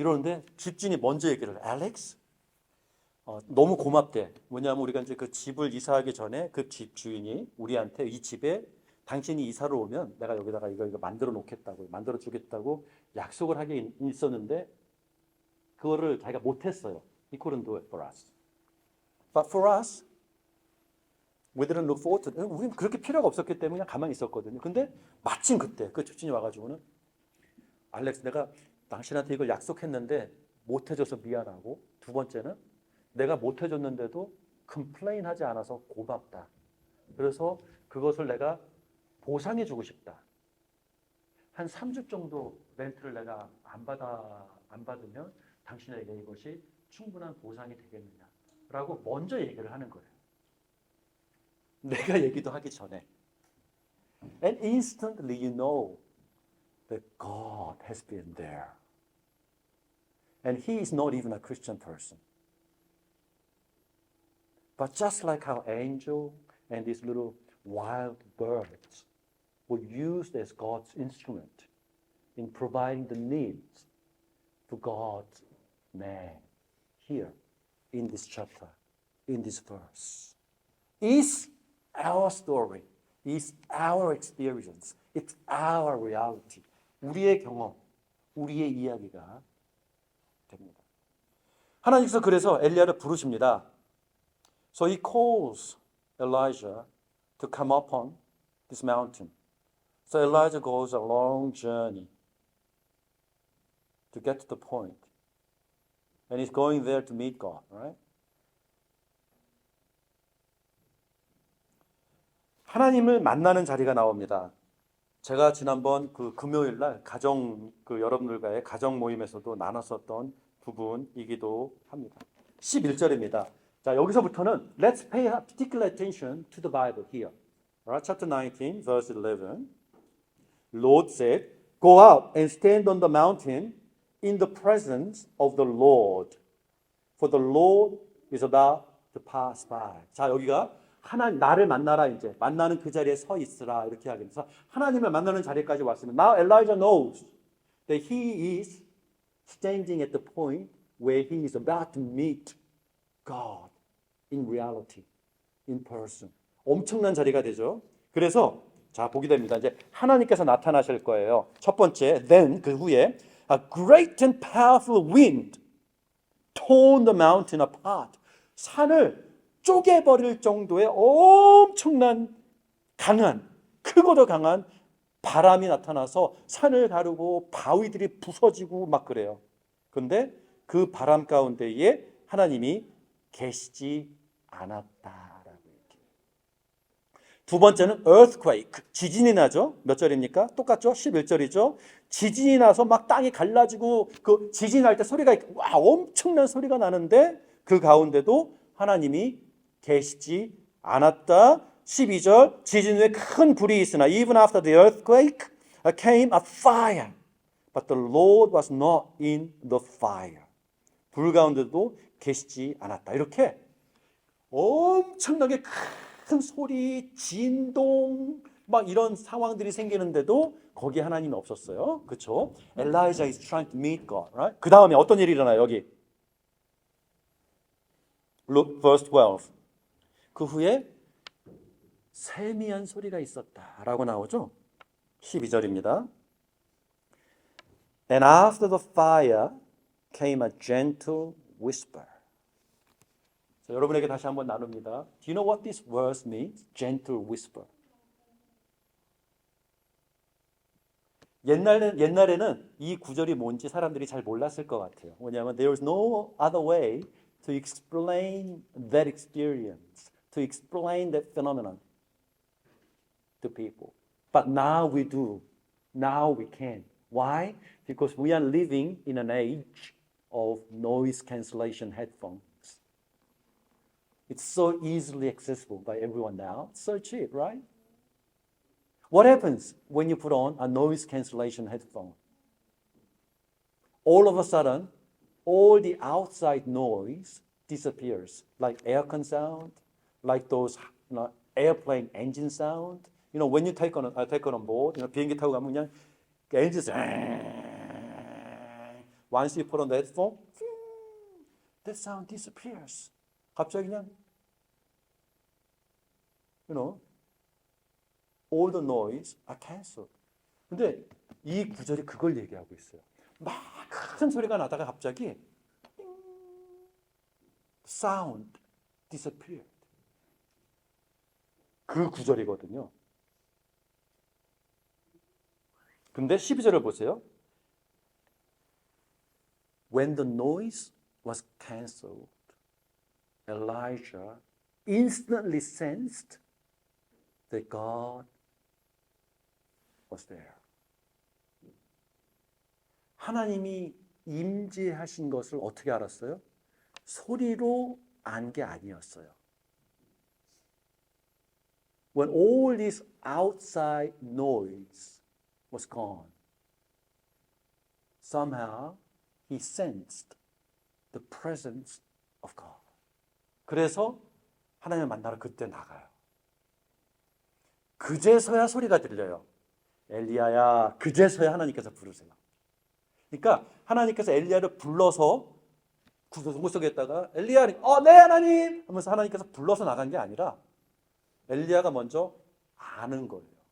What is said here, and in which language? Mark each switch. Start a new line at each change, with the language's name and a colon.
Korean: 이러는데 집주인이 먼저 얘기를 해. 알렉스? 너무 고맙대. 뭐냐면 우리가 이제 그 집을 이사하기 전에 그 집주인이 우리한테 이 집에 당신이 이사를 오면 내가 여기다가 이거 만들어 놓겠다고, 만들어 주겠다고 약속을 하게 있었는데 그거를 자기가 못했어요.
English: He couldn't do it for us. But for us, we didn't look forward to it.
Korean: 우리는 그렇게 필요가 없었기 때문에 그냥 가만히 있었거든요. 근데 마침 그때 그 집주인이 와가지고는 알렉스, 내가 당신한테 이걸 약속했는데 못해줘서 미안하고, 두 번째는 내가 못해줬는데도 컴플레인하지 않아서 고맙다. 그래서 그것을 내가 보상해주고 싶다. 한 3주 정도 렌트를 내가 안 받으면 당신에게 이것이 충분한 보상이 되겠느냐라고 먼저 얘기를 하는 거예요. 내가 얘기도 하기 전에.
English: And instantly you know that God has been there. And he is not even a Christian person. But just like how angel and these little wild birds were used as God's instrument in providing the needs to God's man here in this chapter, in this verse. Is our story, is our experience, it's our reality.
Korean: 우리의 경험, 우리의 이야기가 됩니다. 하나님께서 그래서 엘리야를 부르십니다.
English: So he calls Elijah to come up on this mountain. So Elijah goes a long journey to get to the point. And he's going there to meet God, right?
Korean: 하나님을 만나는 자리가 나옵니다. 제가 지난번 그 금요일 날 여러분들과의 가정 모임에서도 나눴었던 부분이기도 합니다. 11절입니다. 자, 여기서부터는
English: let's pay particular attention to the Bible here. Alright, chapter 19, verse 11. Lord said, "Go out and stand on the mountain in the presence of the Lord, for the Lord is about to pass by."
Korean: 자, 여기가 나를 만나라 이제 만나는 그 자리에 서 있으라 이렇게 하겠습니다. 하나님을 만나는 자리까지 왔습니다.
English: Now Elijah knows that he is standing at the point where he is about to meet God in reality, in person.
Korean: 엄청난 자리가 되죠. 그래서 자 보게 됩니다. 이제 하나님께서 나타나실 거예요. 첫 번째,
English: then
Korean: 그 후에
English: a great and powerful wind torn the mountain apart.
Korean: 산을 쪼개버릴 정도의 엄청난 크고도 강한 바람이 나타나서 산을 가르고 바위들이 부서지고 막 그래요. 그런데 그 바람 가운데에 하나님이 계시지 않았다라고 얘기해요. 두 번째는 earthquake, 지진이 나죠. 몇 절입니까? 똑같죠? 11절이죠. 지진이 나서 막 땅이 갈라지고 그 지진 날 때 소리가 엄청난 소리가 나는데 그 가운데도 하나님이 계시지 않았다. 12절 지진 후에 큰 불이 있으나
English: even after the earthquake came a fire, but the Lord was not in the fire.
Korean: 불 가운데도 계시지 않았다. 이렇게 엄청나게 큰 소리, 진동 막 이런 상황들이 생기는데도 거기에 하나님이 없었어요. 그렇죠?
English: Elijah is trying to meet God. Right?
Korean: 그 다음에 어떤 일이 일어나요?
English: 여기 Look, verse 12.
Korean: 그 후에 세미한 소리가 있었다라고 나오죠. 12절입니다.
English: And after the fire came a gentle whisper.
Korean: 자, 여러분에게 다시 한번 나눕니다.
English: Do you know what this verse means? Gentle whisper.
Korean: 옛날에는 이 구절이 뭔지 사람들이 잘 몰랐을 것 같아요. 왜냐하면
English: there is no other way to explain that experience, to explain that phenomenon to people. But now we do. Now we can. Why? Because we are living in an age of noise cancellation headphones. It's so easily accessible by everyone now. It's so cheap, right? What happens when you put on a noise cancellation headphone? All of a sudden, all the outside noise disappears, like aircon sound, like those airplane engine sound. When you take on board,
Korean: 비행기 타고 가면 그냥
English: engine sound. Once you put on the headphone, that sound disappears.
Korean: 갑자기 그냥,
English: all the noise are cancelled.
Korean: 근데 이 구절이 그걸 얘기하고 있어요. 막 큰 소리가 나다가 갑자기
English: sound disappeared.
Korean: 그 구절이거든요. 근데 12절을 보세요.
English: When the noise was cancelled, Elijah instantly sensed that God was there.
Korean: 하나님이 임재하신 것을 어떻게 알았어요? 소리로 안 게 아니었어요.
English: When all this outside noise was gone, somehow he sensed the presence of God.
Korean: 그래서 하나님을 만나러 그때 나가요. 그제서야 소리가 들려요. 엘리야야, 그제서야 하나님께서 부르세요. 그러니까 하나님께서 엘리야를 불러서 동굴 속에 있다가 엘리야, 네 하나님 하면서 하나님께서 불러서 나간 게 아니라 엘리야가 먼저 아는 거예요.